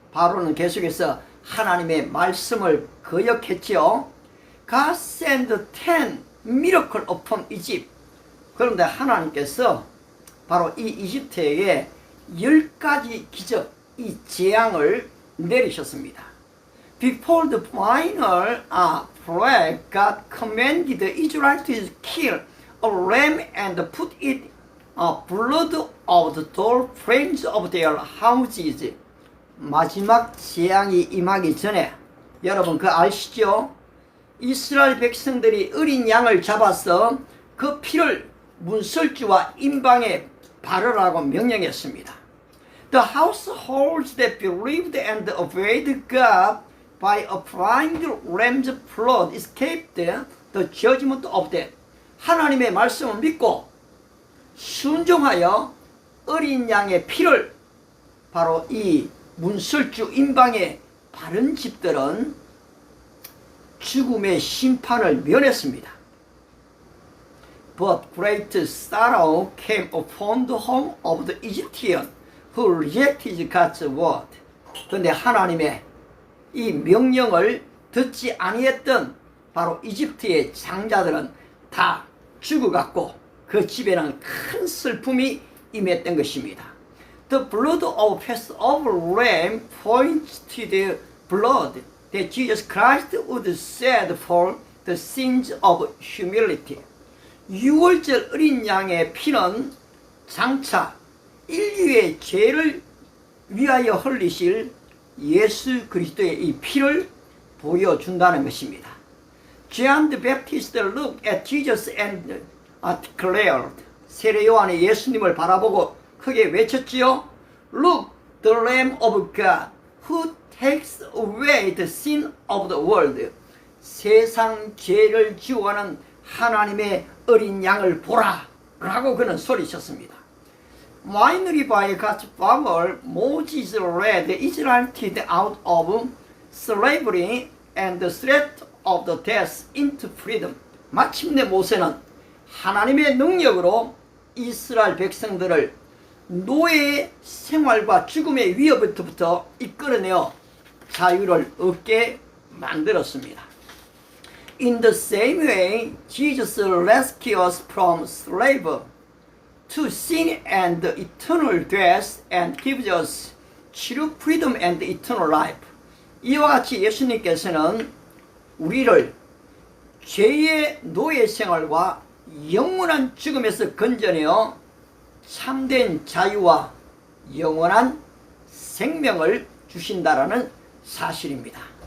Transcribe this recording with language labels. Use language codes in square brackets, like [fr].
[ko] 바로는 계속해서 하나님의 말씀을 거역했지요. [en] God sent 10 miracles upon Egypt. [ko] 그런데 하나님께서 바로 이 이집트에게 10가지 기적, 이 재앙을 내리셨습니다. [en] Before the final plague, God commanded the Israelites to kill a lamb and put it blood of the door frames of their houses. [ko] 마지막 재앙이 임하기 전에 여러분 그거 아시죠? 이스라엘 백성들이 어린 양을 잡아서 그 피를 문설주와 임방에 바르라고 명령했습니다. [en] The households that believed and obeyed God by applying the lamb's blood escaped the judgment of death. [ko] 하나님의 말씀을 믿고 순종하여 어린 양의 피를 바로 이 문설주 임방에 바른 집들은 죽음의 심판을 면했습니다. [en] But great sorrow came upon the home of the Egyptian who rejected God's word. [ko] 그런데 하나님의 이 명령을 듣지 아니했던 바로 이집트의 장자들은 다 죽어갔고 그 집에는 큰 슬픔이 임했던 것입니다. [en] The blood of Passover lamb points to the blood that Jesus Christ would shed for the sins of humility. [ko] 6월절 어린 양의 피는 장차 인류의 죄를 위하여 흘리실 예수 그리스도의 이 피를 보여준다는 것입니다. [en] John the Baptist looked at Jesus and declared. [ko] 세례 요한이 예수님을 바라보고 크게 외쳤지요. [en] Look, the Lamb of God, who takes away the sin of the world. [ko] 세상 죄를 지워가는 하나님의 어린 양을 보라 라고 그는 소리쳤습니다. [en] Finally, by God's power, Moses led the Israelites out of slavery and the threat of the death into freedom. [ko] 마침내 모세는 하나님의 능력으로 이스라엘 백성들을 노예의 생활과 죽음의 위협부터 이끌어내어 자유를 얻게 만들었습니다. [en] In the same way, Jesus rescued us from slavery to sin and eternal death and gives us true freedom and eternal life. [ko] 이와 같이 예수님께서는 우리를 죄의 노예 생활과 영원한 죽음에서 건져내어 참된 자유와 영원한 생명을 주신다라는 사실입니다.